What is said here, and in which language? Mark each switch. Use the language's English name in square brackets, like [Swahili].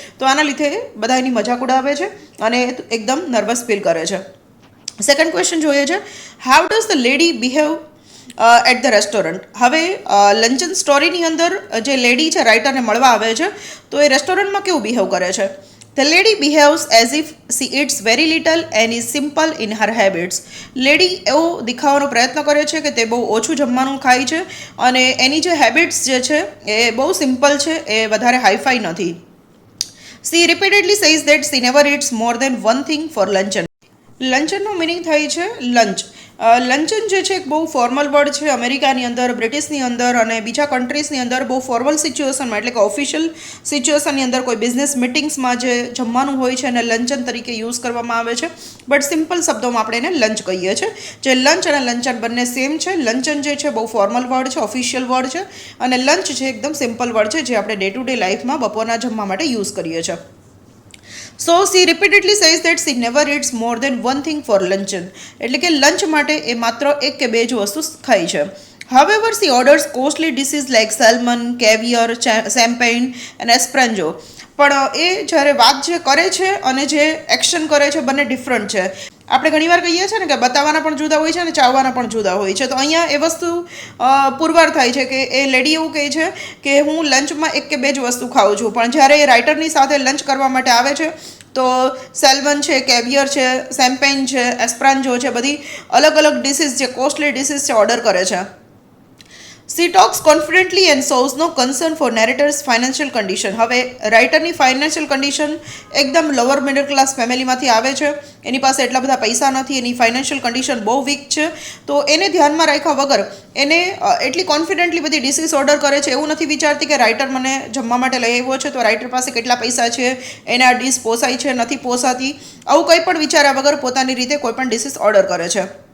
[Gujarati] તો આના લીધે બધા એની મજાક ઉડાવે છે અને એકદમ નર્વસ ફીલ કરે છે. સેકન્ડ ક્વેશ્ચન જોઈએ છે. [English] How does the lady behave at the restaurant? [Gujarati] હવે લંચન સ્ટોરીની અંદર જે લેડી છે રાઇટરને મળવા આવે છે, તો એ રેસ્ટોરન્ટમાં કેવું બિહેવ કરે છે? [English] The lady behaves as if she eats very little and is simple in her habits. [Gujarati] Lady એવો દેખાવાનો પ્રયત્ન કરે છે કે તે બહુ ઓછું જમવાનું ખાય છે અને એની જે હેબિટ્સ જે છે એ બહુ સિમ્પલ છે, એ વધારે હાઈફાઈ નથી. [English] She repeatedly says that she never eats more than one thing for luncheon. [Gujarati] લંચનનો meaning થાય છે લંચ. લંચન જે છે એક બહુ ફોર્મલ વર્ડ છે. અમેરિકાની અંદર, બ્રિટિશની અંદર અને બીજા કન્ટ્રીઝની અંદર બહુ ફોર્મલ સિચ્યુએશનમાં એટલે કે ઓફિશિયલ સિચ્યુએશનની અંદર કોઈ બિઝનેસ મિટિંગ્સમાં જે જમવાનું હોય છે એને લંચન તરીકે યુઝ કરવામાં આવે છે. બટ સિમ્પલ શબ્દોમાં આપણે એને લંચ કહીએ છીએ. જે લંચ અને લંચન બંને સેમ છે. લંચન જે છે બહુ ફોર્મલ વર્ડ છે, ઓફિશિયલ વર્ડ છે, અને લંચ છે એકદમ સિમ્પલ વર્ડ છે જે આપણે ડે ટુ ડે લાઈફમાં બપોરના જમવા માટે યુઝ કરીએ છીએ. [English] So she repeatedly says that she never it's more than one thing for luncheon. [Gujarati] એટલે કે લંચ માટે એ માત્ર એક કે બે જ વસ્તુ ખાય છે. [English] However, she orders costly dishes like salmon, caviar, champagne and espresso. [Gujarati] પણ એ જ્યારે વાત જે કરે છે અને જે એક્શન કરે છે બંને ડિફરન્ટ છે. આપણે ઘણીવાર કહીએ છીએ ને કે બતાવવાના પણ જુદા હોય છે અને ચાવવાના પણ જુદા હોય છે. તો અહીંયા એ વસ્તુ પુરવાર થાય છે કે એ લેડી એવું કહે છે કે હું લંચમાં એક કે બે જ વસ્તુ ખાઉં છું, પણ જ્યારે એ રાઇટરની સાથે લંચ કરવા માટે આવે છે તો સેલ્મન છે, કેવિયર છે, શેમ્પેન છે, એસ્પ્રાન્જો છે, બધી અલગ અલગ ડિશિસ જે કોસ્ટલી ડિશિસ છે ઓર્ડર કરે છે. [English] She talks confidently and shows no concern for narrator's financial condition. [Gujarati] હવે રાઇટરની ફાઇનાન્શિયલ કન્ડિશન એકદમ લોઅર મિડલ ક્લાસ ફેમિલીમાંથી આવે છે. એની પાસે એટલા બધા પૈસા નથી, એની ફાઇનાન્શિયલ કન્ડિશન બહુ વીક છે. તો એને ધ્યાનમાં રાખ્યા વગર એને એટલી કોન્ફિડન્ટલી બધી ડિશિસ ઓર્ડર કરે છે. એવું નથી વિચારતી કે રાઇટર મને જમવા માટે લઈ આવ્યો છે તો રાઇટર પાસે કેટલા પૈસા છે, એને આ ડિશ પોસાય છે નથી પોસાતી, આવું કંઈ પણ વિચાર્યા વગર પોતાની રીતે કોઈ પણ ડિશિસ ઓર્ડર કરે છે.